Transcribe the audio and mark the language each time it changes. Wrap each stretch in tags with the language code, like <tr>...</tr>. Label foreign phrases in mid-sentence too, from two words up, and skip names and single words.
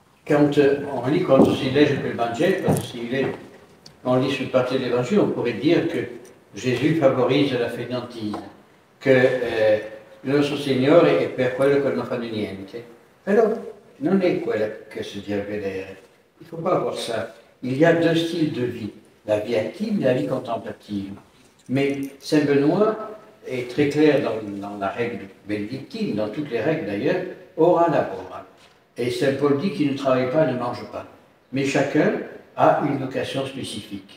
<fr>quand on lit</fr> <it>quando si legge quel Vangelo,</it> <fr>on lit sur partie de l'Évangile, on pourrait dire que Gesù favorise la fainéantise,</fr> <it>che il nostro Signore è per quello che non fanno niente. Però non è quello che si deve vedere.</it> <fr>Il ne faut pas voir ça. Il y a deux styles de vie, la vie active et la vie contemplative. Mais Saint Benoît est très clair dans la règle bénédictine, dans toutes les règles d'ailleurs,</fr> <la>ora labora.</la> <fr>Et Saint Paul dit qui ne travaille pas ne mange pas. Mais chacun a une vocation spécifique.</fr>